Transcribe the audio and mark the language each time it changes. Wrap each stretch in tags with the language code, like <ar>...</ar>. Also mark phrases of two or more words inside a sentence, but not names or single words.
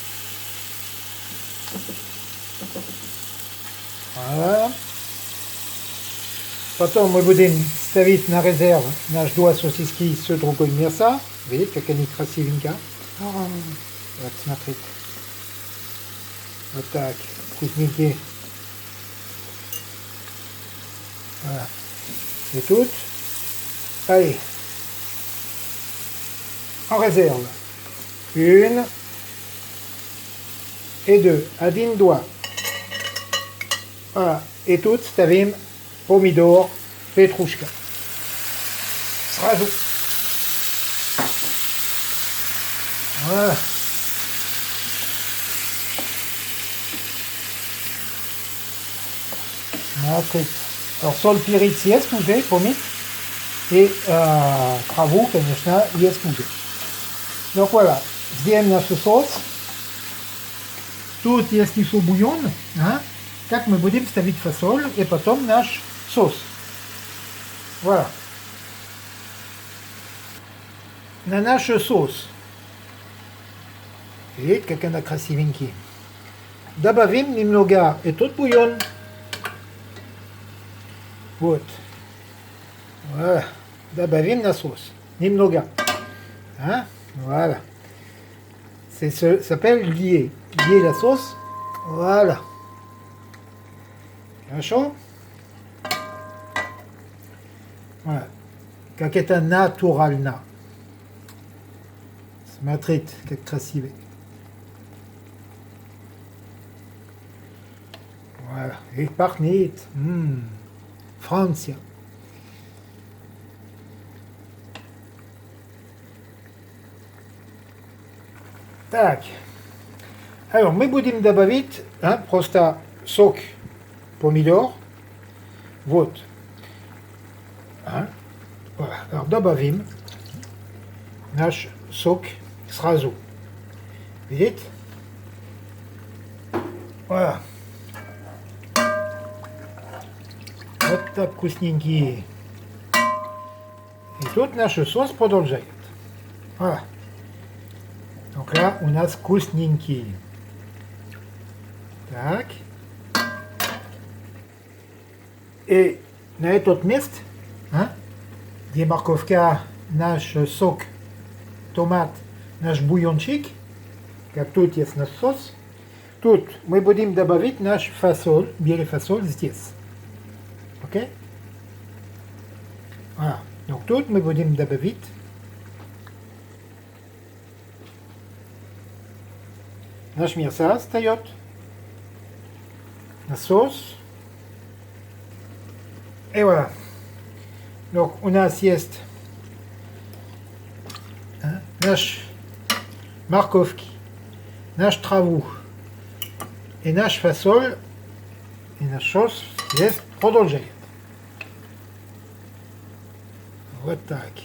<fr>Voilà.</fr> <ru>Потом мы будем ставить на резерв наш два сосиски с другой мяса. Видите, как они красивенько. Вот, смотрите. Вот так, вкусненькие.</ru> <fr>Voilà. Et tout. Allez. En réserve. Une et deux.</fr> <ru>Один, два.</ru> <fr>Voilà.</fr> <ru>Et тут ставим помидор, петрушка. Сразу. Voilà. Смотрите. Alors, соль, перец есть уже, помните? И траву, конечно, есть уже.</ru> <fr>Donc voilà,</fr> <ru>сделаем наш соус. Тут есть еще бульон, как мы будем ставить фасоль и потом наш соус. Voilà. На наш соус. Видите, как она красивенький. Добавим немного этот бульон. Вот. Voilà. Добавим на соус. Немного.</ru> <fr>Voilà. Ça s'appelle lier. Lier la sauce. Voilà.</fr> <ru>Хорошо? Voilà. Как это натурально. Смотрите, как красиво. Voilà. И пахнет. Франция. Так. Alors, мы будем добавить просто сок помидор. Вот.</ru> <fr>Voilà. Alors,</fr> <ru>добавим наш сок сразу. Видите? Voilà. Вот так вкусненькие. И тут наш соус продолжает.</ru> <fr>Voilà. Donc là,</fr> <ru>у нас вкусненький. Так. И на этот месте, где морковка, наш сок, томат, наш бульончик, как тут есть наш соус, тут мы будем добавить наш фасоль, белый фасоль здесь.</ru> <fr>Ok? Voilà.</fr> <ru>Donc тут мы будем добавить наш мясо встает, на соус. И voilà. Donc у нас есть наш морковки, наш траву и наш фасоль, и наш соус здесь продолжает. Вот так.</ru>